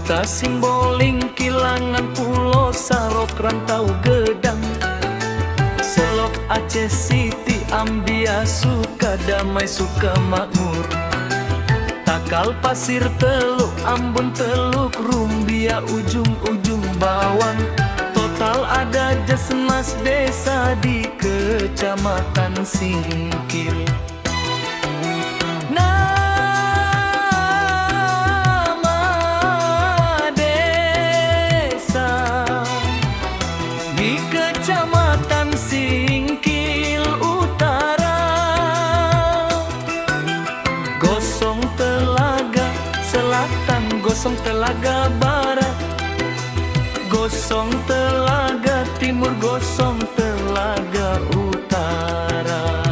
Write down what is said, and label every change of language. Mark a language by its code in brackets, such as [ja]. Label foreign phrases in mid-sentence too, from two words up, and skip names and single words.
[id] Simboling, Kilangan, Pulo Sarok, Rantau, Gedang, Selok, Aceh Siti, Ambia, Sukadamai, Sukamakmur, Takal, Pasir, Teluk, Ambon, Teluk Rumbia, ujung-ujung Bawang. Total ada 11 desa di Kecamatan Singkil. Kecamatan Singkil Utara, Gosong Telaga Selatan, Gosong Telaga Barat, Gosong Telaga Timur, Gosong Telaga Utara.